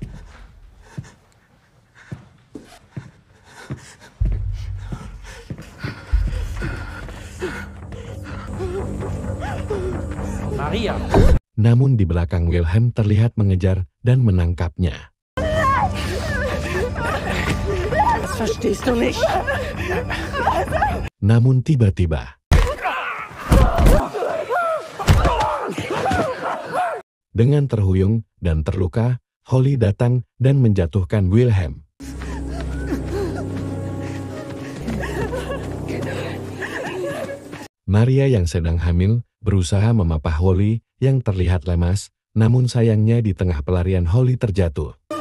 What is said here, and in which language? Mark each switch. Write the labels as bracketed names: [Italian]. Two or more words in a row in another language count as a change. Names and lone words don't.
[Indonesian] Maria! Namun di belakang Wilhelm terlihat mengejar dan menangkapnya. [German] Das verstehst du nicht. [Indonesian] Namun tiba-tiba, dengan terhuyung dan terluka, Holly datang dan menjatuhkan Wilhelm. Maria yang sedang hamil berusaha memapah Holly yang terlihat lemas, namun sayangnya di tengah pelarian Holly terjatuh.